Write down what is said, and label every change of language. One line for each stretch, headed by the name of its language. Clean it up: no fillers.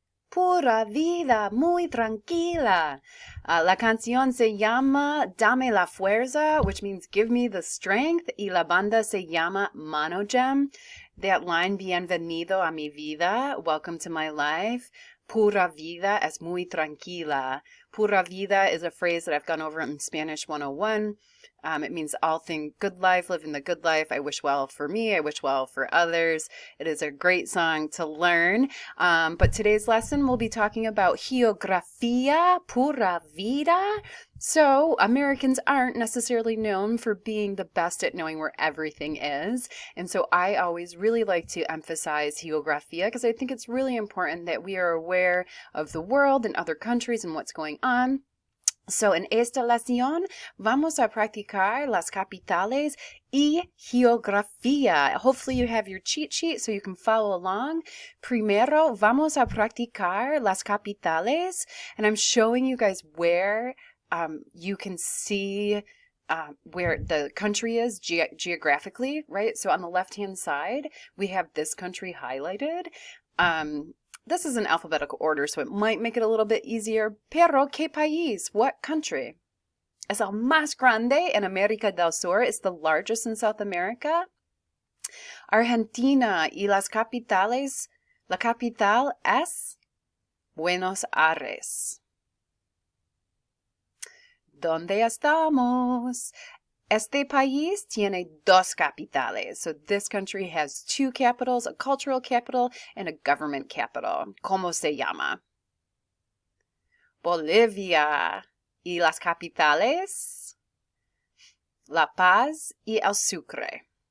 Spanish: Pura vida, muy tranquila. La canción se llama Dame la fuerza,
English: which means give me the strength,
Spanish: y la banda se llama Managua.
English: That line,
Spanish: bienvenido a mi vida,
English: welcome to my life.
Spanish: Pura vida es muy tranquila.
English: Pura vida is a phrase that I've gone over in Spanish 101. It means all things good life, living the good life. I wish well for me. I wish well for others. It is a great song to learn. But today's lesson, we'll be talking about
Spanish: geografía, pura vida.
English: So Americans aren't necessarily known for being the best at knowing where everything is. And so I always really like to emphasize geografía because I think it's really important that we are aware of the world and other countries and what's going on.
Spanish: So en esta lección vamos a practicar las capitales y geografía.
English: Hopefully you have your cheat sheet so you can follow along.
Spanish: Primero vamos a practicar las capitales,
English: and I'm showing you guys where you can see where the country is geographically, right? So on the left-hand side, we have this country highlighted. This is in alphabetical order, so it might make it a little bit easier.
Spanish: Pero, ¿qué país?
English: What country?
Spanish: Es el más grande en América del Sur.
English: It's the largest in South America.
Spanish: Argentina y las capitales. La capital es Buenos Aires. ¿Dónde estamos? Este país tiene dos capitales.
English: So this country has two capitals, a cultural capital and a government capital.
Spanish: ¿Cómo se llama? Bolivia. ¿Y las capitales? La Paz y el Sucre.